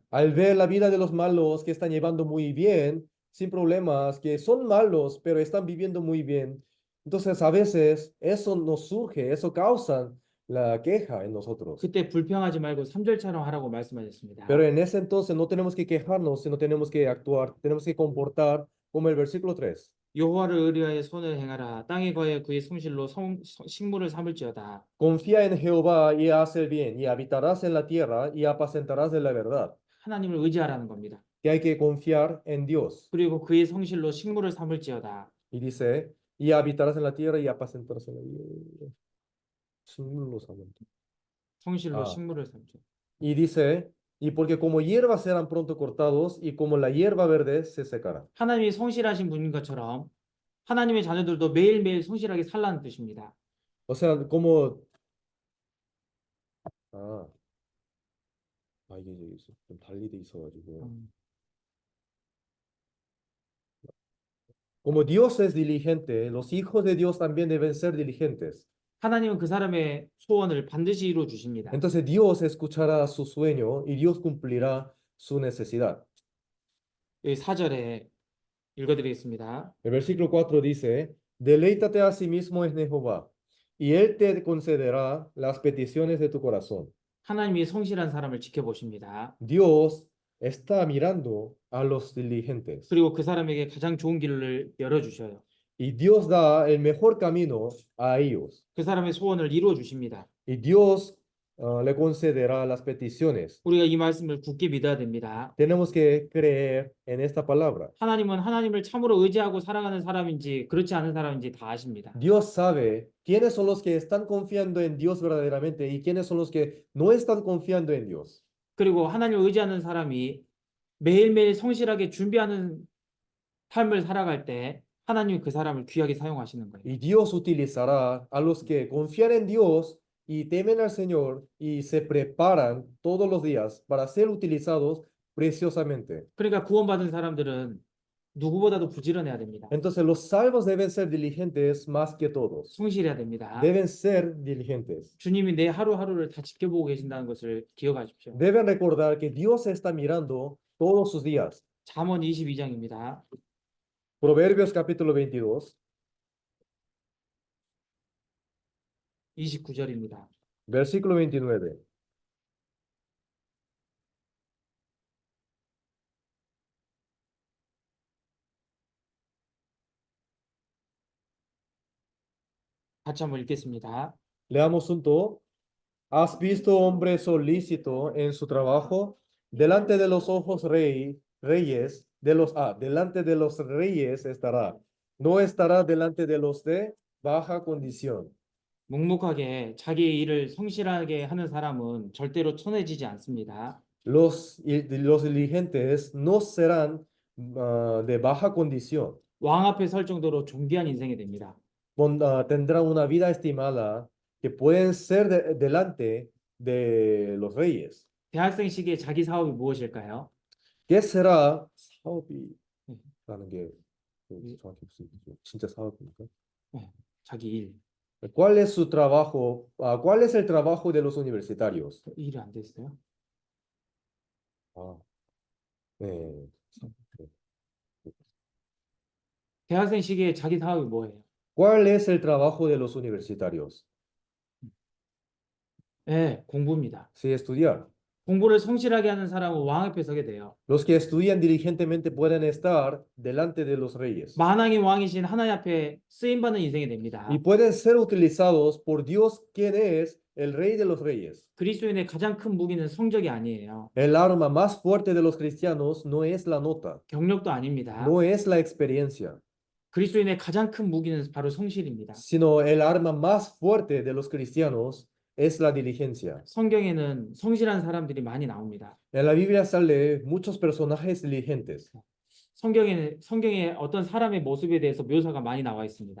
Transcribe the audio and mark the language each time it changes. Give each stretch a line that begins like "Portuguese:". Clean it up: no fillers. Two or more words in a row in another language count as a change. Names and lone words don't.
Spanish: Al ver la vida de los malos que están llevando muy bien, sin problemas, que son malos, pero están viviendo muy bien, entonces a veces eso nos surge, eso causa la queja en nosotros.
Korean: 그때 불평하지 말고 3절처럼 하라고 말씀하셨습니다.
Spanish: Pero en ese entonces no tenemos que quejarnos, sino tenemos que actuar, tenemos que comportar como el versículo 3.
Korean: 여호와를 의뢰하여 선을 행하라. 땅에 거하여 그의 성실로 식물을 삼을지어다.
Spanish: Confía en Jehová y haz el bien, y habitarás en la tierra y apacentarás de la verdad.
Korean: 하나님을 의지하라는 겁니다.
Spanish: Que hay que confiar en Dios.
Korean: 그리고 그의 성실로 식물을 삼을지어다.
Spanish: Y dice, y habitarás en la tierra y apacentarás en la vida.
Korean: 식물로 삼은. 성실로 아. 식물을 삼죠.
Spanish: Y dice, y porque como hierbas serán pronto cortados y como la hierba verde se secará.
Korean: 하나님이 성실하신 분인 것처럼 하나님의 자녀들도 매일매일 성실하게 살라는 뜻입니다.
Spanish: O sea, como
Korean: 이게 좀 달리 돼 있어가지고.
Spanish: Como Dios es diligente, los hijos de Dios también deben ser diligentes.
Korean: 하나님은 그 사람의 소원을 반드시 이루어 주십니다.
Spanish: Entonces Dios escuchará su sueño y Dios cumplirá su necesidad.
Korean: 여기 4절에 읽어드리겠습니다.
Spanish: El versículo 4 dice, deleítate a sí mismo en Jehová, y él te concederá las peticiones de tu corazón.
Korean: 하나님이 성실한 사람을 지켜보십니다.
Spanish: Dios está mirando a los diligentes.
Korean: 그리고 그 사람에게 가장 좋은 길을 열어주셔요.
Spanish: Y Dios da el mejor camino a ellos.
Korean: 그 사람의 소원을 이루어 주십니다.
Spanish: Y Dios le concederá las peticiones.
Korean: 우리가 이 말씀을 굳게 믿어야 됩니다.
Spanish: Tenemos que creer en esta palabra.
Korean: 하나님은 하나님을 참으로 의지하고 살아가는 사람인지 그렇지 않은 사람인지 다 아십니다.
Spanish: Dios sabe quiénes son los que están confiando en Dios verdaderamente y quiénes son los que no están confiando en Dios.
Korean: 그리고 하나님을 의지하는 사람이 매일매일 성실하게 준비하는 삶을 살아갈 때 하나님은 그 사람을 귀하게 사용하시는 거예요.
Spanish: Y Dios utilizará a los que confían en Dios y temen al Señor y se preparan todos los días para ser utilizados preciosamente.
Korean: 그러니까 구원받은 사람들은 누구보다도 부지런해야 됩니다.
Spanish: Entonces los salvos deben ser diligentes más que todos.
Korean: 성실해야 됩니다.
Spanish: Deben ser diligentes.
Korean: 주님이 내 하루하루를 다 지켜보고 계신다는 것을 기억하십시오.
Spanish: Deben recordar que Dios está mirando todos sus días.
Korean: 잠언 22장입니다.
Spanish: Proverbios capítulo 22,
Korean: 29절입니다.
Spanish: versículo 29.
Korean: 같이 한번 읽겠습니다.
Spanish: Leamos junto. ¿Has visto hombre solícito en su trabajo? Delante de los ojos reyes, delante de los reyes estará. No estará delante de los de baja condición.
Korean: 묵묵하게 자기의 일을 성실하게 하는 사람은 절대로 천해지지 않습니다.
Spanish: Los diligentes no serán de baja condición.
Korean: 왕 앞에 설 정도로 존귀한 인생이 됩니다.
Spanish: Tendrán una vida estimada que pueden ser delante de los reyes.
Korean: 대학생 시기에 자기 사업이 무엇일까요?
Spanish: ¿Qué será
Korean: 네. 사업이라는 게 정확히 무슨 얘기죠? 진짜 사업입니까? 자기 일.
Spanish: ¿Cuál es su trabajo? ¿Cuál es el trabajo de los universitarios?
Korean: 일이 안 됐어요? 아, 네. 대학생 시기에 자기 사업이 뭐예요?
Spanish: ¿Cuál es el trabajo de los universitarios?
Korean: 네, 공부입니다.
Spanish: Sí, estudiar.
Korean: 공부를 성실하게 하는 사람은 왕 앞에 서게 돼요.
Spanish: Los que estudian diligentemente pueden estar delante de los reyes
Korean: 만왕의 왕이신 하나님 앞에 쓰임받는 인생이 됩니다.
Spanish: y pueden ser utilizados por Dios, quien es el rey de los reyes.
Korean: 그리스도인의 가장 큰 무기는 성적이 아니에요.
Spanish: El arma más fuerte de los cristianos no es la nota,
Korean: 경력도 아닙니다.
Spanish: no es la experiencia,
Korean: 그리스도인의 가장 큰 무기는 바로 성실입니다.
Spanish: sino el arma más fuerte de los cristianos es la diligencia.
Korean: 성경에는 성실한 사람들이 많이 나옵니다.
Spanish: En la Biblia sale muchos personajes diligentes.
Korean: 성경에 어떤 사람의 모습에 대해서 묘사가 많이 나와 있습니다.